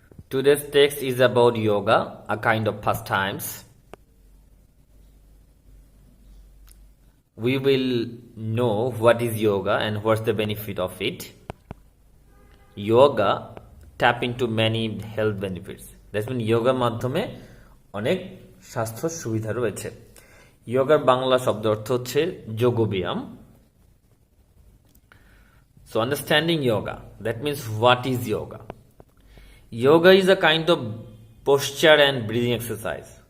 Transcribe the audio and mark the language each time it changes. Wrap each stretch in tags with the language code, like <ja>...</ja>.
<en>Today's text is about yoga, a kind of pastimes. We will know what is yoga and what's the benefit of it. Yoga tap into many health benefits. That's mean</en> <bn>yoga মাধ্যমে অনেক স্বাস্থ্য সুবিধা রয়েছে। যোগার বাংলা শব্দ অর্থ হচ্ছে যোগব্যায়াম।</bn> <en>So understanding yoga, that means what is yoga? Yoga is a kind of posture and breathing exercise.</en>